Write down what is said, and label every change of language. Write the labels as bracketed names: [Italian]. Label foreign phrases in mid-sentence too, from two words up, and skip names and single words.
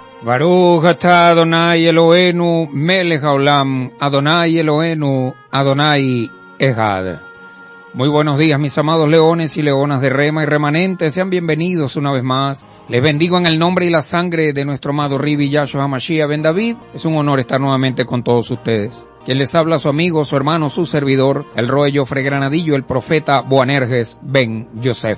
[Hebrew] ברוך אתה אדני אלהינו מלך העולם, אדני אלהינו, אדני אחד. [Spanish] Muy buenos días, mis amados leones y leonas de Rema y remanentes, sean bienvenidos una vez más. Les bendigo en el nombre y la sangre de nuestro amado Ribi Yahshua HaMashiach ben David. Es un honor estar nuevamente con todos ustedes. Quien les habla, su amigo, su hermano, su servidor, el Roe Jofre Granadillo, el profeta Boanerges ben Yosef.